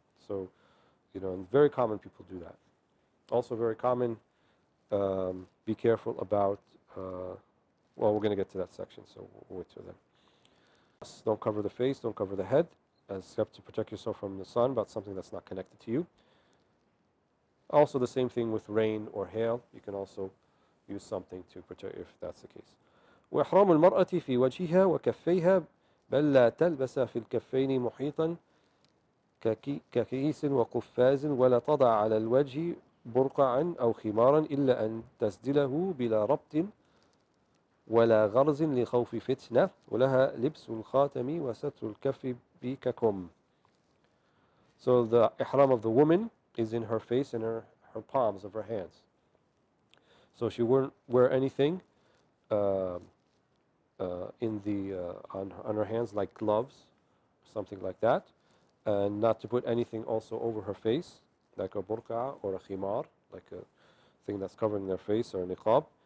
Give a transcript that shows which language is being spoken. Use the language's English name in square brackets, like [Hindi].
[English] So, and very common people do that. Also very common, be careful about, well, we're going to get to that section, so we'll wait till then. Don't cover the face, don't cover the head, except to protect yourself from the sun, but something that's not connected to you. Also the same thing with rain or hail. You can also use something to protect if that's the case. [Arabic] وإحرام المرأة في وجهها وكفيها بل لا تلبس في الكفين محيطا ككيس وقفاز ولا تضع على الوجه برقعا أو خمارا إلا أن تسدله بلا ربط ولا غرز لخوف فتنة ولها لبس الخاتم وستر الكف بككم. [English] So the ihram of the woman is in her face and her palms of her hands. So she wouldn't wear anything on her hands like gloves, something like that, and not to put anything also over her face like a burqa or a khimar, like a thing that's covering their face or a niqab.